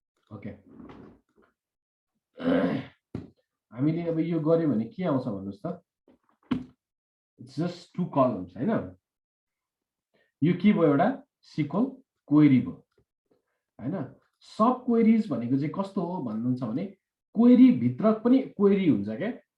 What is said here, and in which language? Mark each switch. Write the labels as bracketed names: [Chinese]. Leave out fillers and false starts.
[Nepali] Okay, हामीले अब यो गर्यो भने के आउँछ भन्नुस् त? [English] it's just 2 columns [Nepali] हैन। यो के भयो? एउटा सिक्वल क्वेरी भयो हैन। सब क्वेरीज भनेको चाहिँ कस्तो हो भन्नुहुन्छ भने क्वेरी भित्र पनि क्वेरी हुन्छ के।